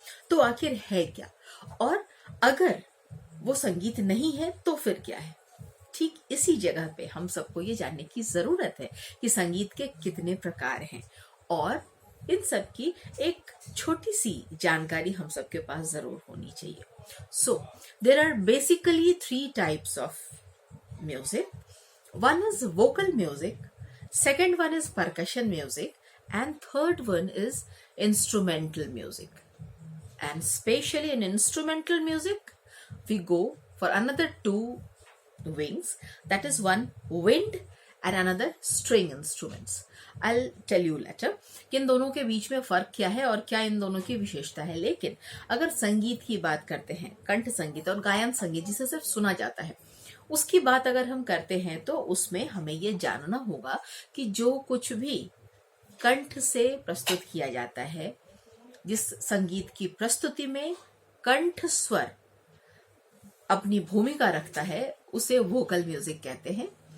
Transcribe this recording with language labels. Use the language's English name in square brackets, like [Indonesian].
[Hindi] तो आखिर है क्या, और अगर वो संगीत नहीं है तो फिर क्या है? ठीक इसी जगह पे हम सबको ये जानने की जरूरत है कि संगीत के कितने प्रकार हैं, और इन सब की एक छोटी सी जानकारी हम सबके पास जरूर होनी चाहिए। [English] So there are basically 3 types of music. One is vocal music, second one is percussion music, and third one is instrumental music. And especially in instrumental music, we go for another 2 wings, that is one wind and another string instruments. I'll tell you later [Hindi] कि इन दोनों के बीच में फर्क क्या है और क्या इन दोनों की विशेषता है। लेकिन अगर संगीत की बात करते हैं, कंठ संगीत और गायन संगीत जिसे सिर्फ सुना जाता है, उसकी बात अगर हम करते हैं तो उसमें हमें ये जानना होगा कि जो कुछ भी कंठ से प्रस्तुत किया जाता है, जिस संगीत की प्रस्तुति में कंठ स्वर अपनी भूमिका रखता है, उसे वोकल म्यूजिक कहते हैं।